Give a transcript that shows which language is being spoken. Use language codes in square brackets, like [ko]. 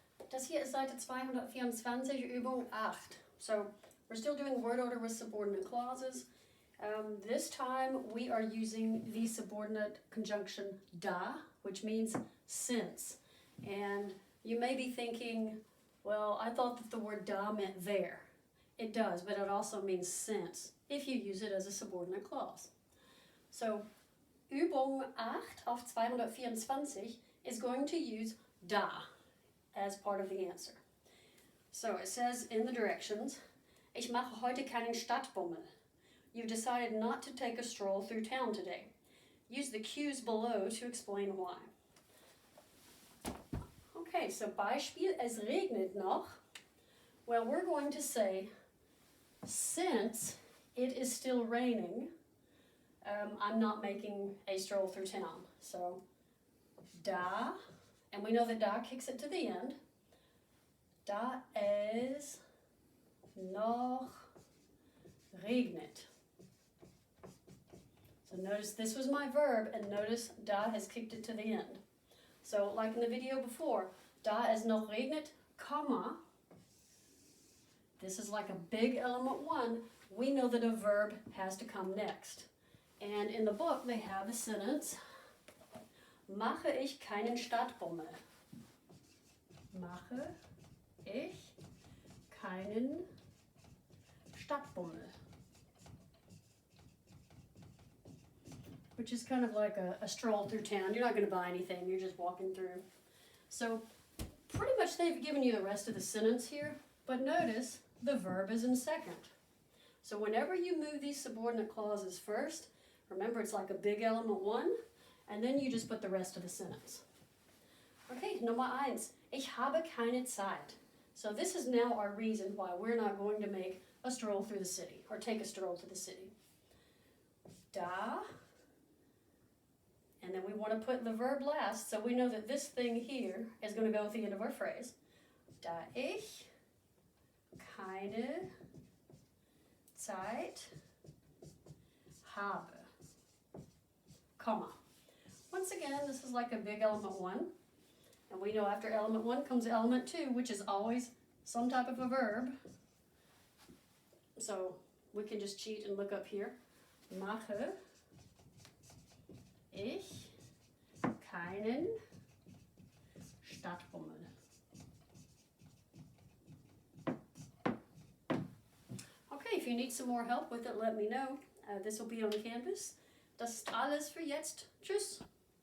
[de] Das hier ist Seite 224, Übung 8. [en] So we're still doing word order with subordinate clauses. This time we are using the subordinate conjunction da, which means since. And you may be thinking, well, I thought that the word da meant there. It does, but it also means since, if you use it as a subordinate clause. So [de] Übung 8 auf 224 [en] is going to use da as part of the answer. So it says in the directions, [de] ich mache heute keinen Stadtbummel. [en] You've decided not to take a stroll through town today. Use the cues below to explain why. Okay, so [de] Beispiel, es regnet noch. [en] Well, we're going to say, since it is still raining, I'm not making a stroll through town. So, da, and we know that da kicks it to the end. [de] Da es noch regnet. [en] So notice this was my verb, and notice da has kicked it to the end. So like in the video before, [de] da es noch regnet, [en] comma. This is like a big element 1. We know that a verb has to come next. And in the book they have the sentence, [de] mache ich keinen Stadtbummel. Mache ich keinen Stadtbummel. [en] Which is kind of like a stroll through town. You're not going to buy anything, you're just walking through. So pretty much they've given you the rest of the sentence here, but notice the verb is in second. So whenever you move these subordinate clauses first, remember it's like a big element 1, and then you just put the rest of the sentence. Okay, [de] Nummer 1. Ich habe keine Zeit. [en] So this is now our reason why we're not going to make a stroll through the city, or take a stroll to the city. Da, and then we want to put the verb last, so we know that this thing here is going to go at the end of our phrase. [de] Da ich keine Zeit habe. [en] Comma. Once again, this is like a big element 1. And we know after element 1 comes element 2, which is always some type of a verb. So we can just cheat and look up here. [de] Mache ich keinen Stadtbummel. [en] Okay, if you need some more help with it, let me know. This will be on Canvas. [de] Das ist alles für jetzt. Tschüss.